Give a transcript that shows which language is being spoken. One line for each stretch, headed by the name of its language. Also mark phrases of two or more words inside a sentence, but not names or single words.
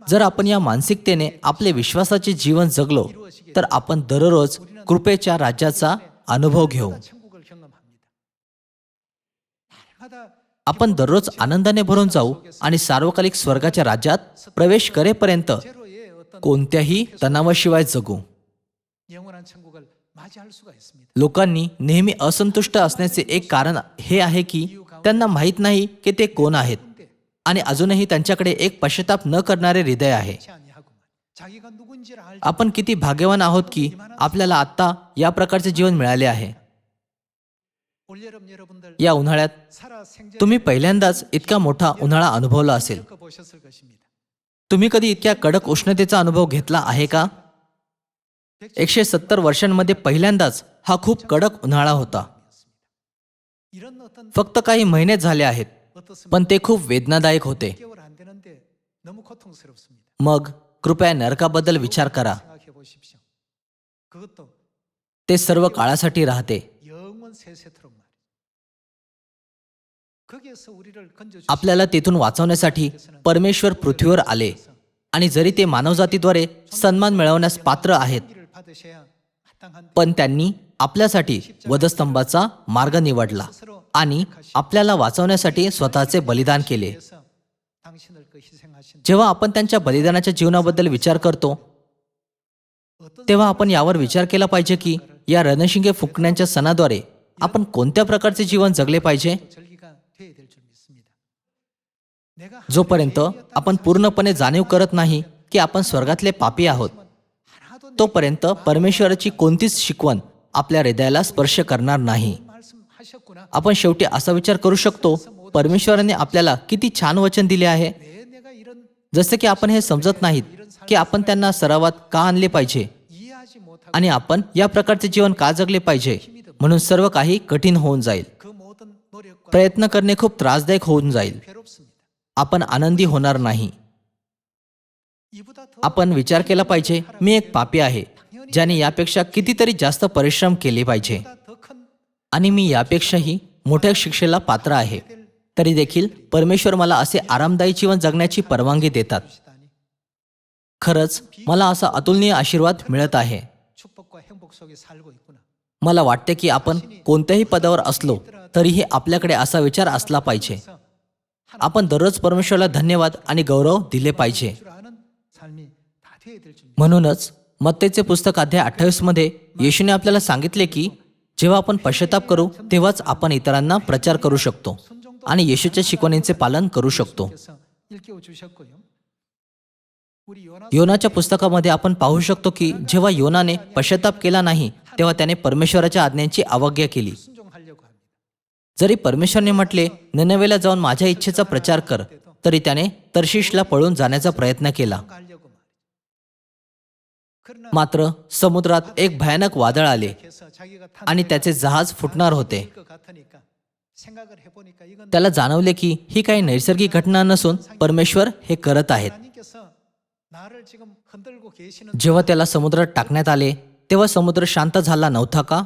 Marathi: जर आपण या मानसिकतेने आपले विश्वासाचे जीवन जगलो तर आपण दररोज कृपेच्या राज्याचा अनुभव घेऊ.
Korean: 천국을 경험합니다. 날마다
Marathi: आपण दररोज आनंदाने भरून जाऊ आणि सार्वकालिक स्वर्गाच्या राज्यात प्रवेश करेपर्यंत
Korean: 제로의 어떤
Marathi: कोणत्याही तणावाशिवाय जगू.
Korean: 영원한 천국을 맞이할 수가 있습니다.
Marathi: लोकांनी नेहमी असंतुष्ट असण्याचे एक कारण हे आहे की त्यांना माहीत नाही की ते कोण आहेत आणि अजूनही त्यांच्याकडे एक पश्चाताप न करणारे हृदय आहे.
Korean: 그렇지 아니하구만. 자기가 누군지를 알지
Marathi: आपण किती भाग्यवान आहोत की आपल्याला आता या प्रकारचे जीवन मिळाले आहे.
Korean: 올여름 여러분들
Marathi: या उन्हाळ्यात
Korean: 살아 생전
Marathi: तुम्ही पहिल्यांदाच इतका मोठा उन्हाळा अनुभवला असेल.
Korean: 겪어보셨을 것입니다.
Marathi: तुम्ही कधी इतक्या कडक उष्णतेचा अनुभव घेतला आहे का? 170 वर्षांमध्ये पहिल्यांदाच हा खूप कडक उन्हाळा होता.
Korean: 이런 어떤
Marathi: फक्त काही महिनेच झाले आहेत
Korean: 어떻습니까?
Marathi: पण ते खूप वेदनादायक होते.
Korean: 개월 안 되는데 너무 고통스럽습니다.
Marathi: मग कृपया नरकाबद्दल विचार करा.
Korean: 생각해 보십시오. 그것도
Marathi: ते सर्व काळासाठी राहते.
Korean: 영원 세세토록 말이에요. 거기에서 우리를 건져
Marathi: आपल्याला तेथून वाचवण्यासाठी परमेश्वर पृथ्वीवर आले आणि जरी ते मानवजातीद्वारे सन्मान मिळवण्यास पात्र आहेत
Korean: 를 받으셔야 마땅한데
Marathi: पण त्यांनी आपल्यासाठी वधस्तंभाचा मार्ग निवडला आणि आपल्याला वाचवण्यासाठी स्वतःचे बलिदान केले.
Korean: 그래서 당신을 그 희생하신
Marathi: जेव्हा आपण त्यांच्या बलिदानाच्या जीवनाबद्दल विचार करतो
Korean: 어떤
Marathi: तेव्हा आपण यावर विचार केला पाहिजे की या रणशिंगे फुंकण्याच्या सणाद्वारे आपण कोणत्या प्रकारचे जीवन जगले पाहिजे.
Korean: 절기가 돼야 될 줄 믿습니다. 내가
Marathi: जोपर्यंत आपण पूर्णपणे जाणीव करत नाही की आपण स्वर्गातले पापी आहोत
Korean: 하나도
Marathi: तोपर्यंत परमेश्वराची कोणतीच शिकवण आपल्या हृदयाला स्पर्श करणार नाही.
Korean: 말씀하셨구나.
Marathi: आपण शेवटी असा विचार करू शकतो, परमेश्वराने आपल्याला किती छान वचन दिले आहे.
Korean: 왜 내가 이런
Marathi: जसे की आपण हे समजत नाहीत की आपण त्यांना सरावात का आणले पाहिजे
Korean: 이해하지 못하고
Marathi: आणि आपण या प्रकारचे जीवन का जगले पाहिजे. म्हणून सर्व काही कठीण होऊन जाईल.
Korean: 그 모든 노력과
Marathi: प्रयत्न करणे खूप त्रासदायक होऊन जाईल.
Korean: 괴롭습니다.
Marathi: आपण आनंदी होणार नाही.
Korean: 이보다 더
Marathi: आपण विचार केला पाहिजे, मी एक पापी आहे ज्याने यापेक्षा कितीतरी जास्त परिश्रम केले पाहिजे
Korean: 더 큰
Marathi: आणि मी यापेक्षाही मोठ्या शिक्षेला पात्र आहे. तरी देखील परमेश्वर मला असे आरामदायी जीवन जगण्याची परवानगी देतात.
Korean: 것이다니
Marathi: खरंच मला असा अतुलनीय आशीर्वाद मिळत आहे.
Korean: 축복과 행복 속에 살고 있구나.
Marathi: मला वाटते की आपण कोणत्याही पदावर असलो तरीही आपल्याकडे असा विचार असला पाहिजे. आपण दररोज परमेश्वराला धन्यवाद आणि गौरव दिले पाहिजे.
Korean: 줄 아는 삶이 다 돼야 될 줄.
Marathi: म्हणूनच मत्तेचे पुस्तक अध्याय 28 मध्ये येशूने आपल्याला सांगितले की जेव्हा आपण पश्चाताप करू तेव्हाच आपण इतरांना प्रचार करू शकतो आणि येशूच्या शिकवणींचे पालन करू शकतो.
Korean: 그래서 일깨워 주셨고요. 우리 요나
Marathi: योनाच्या पुस्तकामध्ये आपण पाहू शकतो की जेव्हा योनाने पश्चाताप केला नाही तेव्हा त्याने परमेश्वराच्या आज्ञांची अवज्ञा केली.
Korean: 순종하려고 합니다.
Marathi: जरी परमेश्वरने म्हटले निनवेला जाऊन माझ्या इच्छेचा प्रचार कर, तरी त्याने तर्शिशला पळून जाण्याचा प्रयत्न केला.
Korean: 가려고 말이죠. 그러나
Marathi: मात्र समुद्रात एक भयानक वादळ आले
Korean: 그래서 자기가 탄
Marathi: आणि त्याचे जहाज फुटणार होते.
Korean: 것 같으니까 생각을 해보니까 이건
Marathi: त्याला जाणवले की ही काही नैसर्गिक घटना नसून परमेश्वर हे करत आहेत.
Korean: 하나님께서 나를 지금 흔들고 계시는
Marathi: जेव्हा त्याला समुद्रात टाकण्यात आले तेव्हा समुद्र शांत झाला नव्हता का?